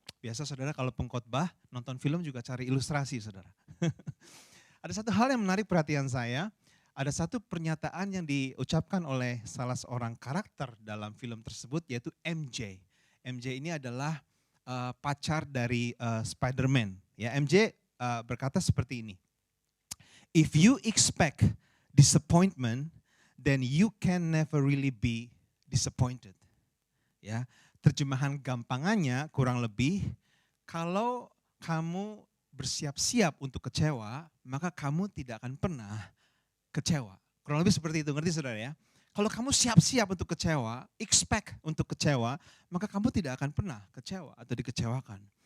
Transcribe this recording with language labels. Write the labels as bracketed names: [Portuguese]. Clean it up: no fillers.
[Indonesian] Biasa saudara kalau pengkhotbah nonton film juga cari ilustrasi, saudara. Ada satu hal yang menarik perhatian saya. Ada satu pernyataan yang diucapkan oleh salah seorang karakter dalam film tersebut, yaitu MJ. MJ ini adalah pacar dari Spider-Man. Ya, MJ berkata seperti ini. [English] If you expect disappointment, then you can never really be disappointed. [Indonesian] Ya, terjemahan gampangannya kurang lebih, kalau kamu bersiap-siap untuk kecewa, maka kamu tidak akan pernah kecewa. Kurang lebih seperti itu, ngerti saudara ya? Kalau kamu siap-siap untuk kecewa, expect untuk kecewa, maka kamu tidak akan pernah kecewa atau dikecewakan.